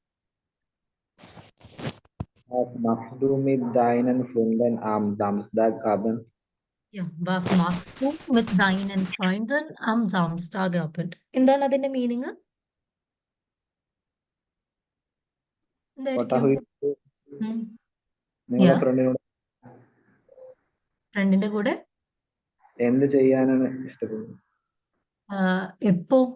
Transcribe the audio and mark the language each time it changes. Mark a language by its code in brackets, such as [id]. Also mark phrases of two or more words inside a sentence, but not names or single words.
[de] Was machst du mit deinen Freunden am Samstagabend? Was machst du mit deinen Freunden am Samstagabend? [ml] എന്താണ് അതിന്റെ മീനിങ്? എന്തായിരിക്കും? ഫ്രണ്ടിന്റെ കൂടെ എന്ത് ചെയ്യാനാണ് ഇഷ്ടപ്പെടുന്നത്? എപ്പോ?